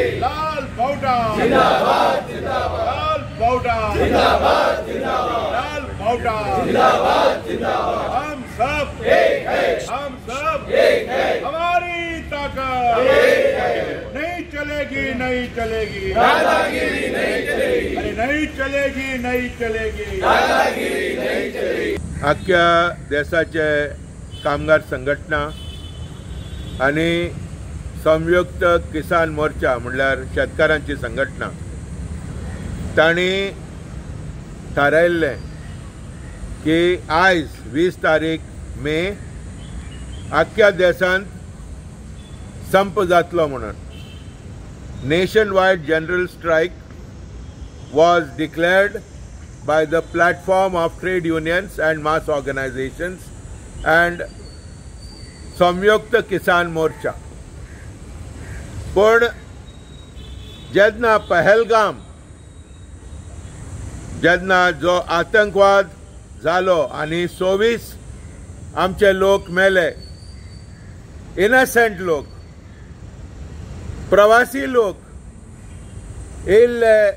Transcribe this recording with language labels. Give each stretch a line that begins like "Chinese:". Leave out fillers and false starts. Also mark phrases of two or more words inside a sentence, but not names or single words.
Hindi: लाल पौटा जिंदाबाद जिंदाबाद, लाल पौटा जिंदाबाद जिंदाबाद, लाल पौटा जिंदाबाद जिंदाबाद। हम सब एक है, हम सब एक है, हमारी ताकत एक है। नहीं चलेगी, नहीं चलेगी दादागिरी, नहीं चलेगी, अरे नहीं चलेगी, नहीं चलेगी दादागिरी, नहीं चलेगी।
Konkani: अख्ख्या देशाचे कामगार संघटना आणि संयुक्त किसान मोर्चा म्हणल्यार शेतकारांची संघटना तांणी थारायल्लें की आयज 20 तारीख मे अख्ख्या देशांत संप जातलो म्हणून
English: nation wide general strike was declared by the platform of trade unions and mass organizations and Samyukta Kisan Morcha.
Konkani: पण जेन्ना पहलगाम जेन्ना जो आतंकवाद जालो आनी 26 आमचे लोक मेले, इनसेंट लोक, प्रवासी लोक येयल्ले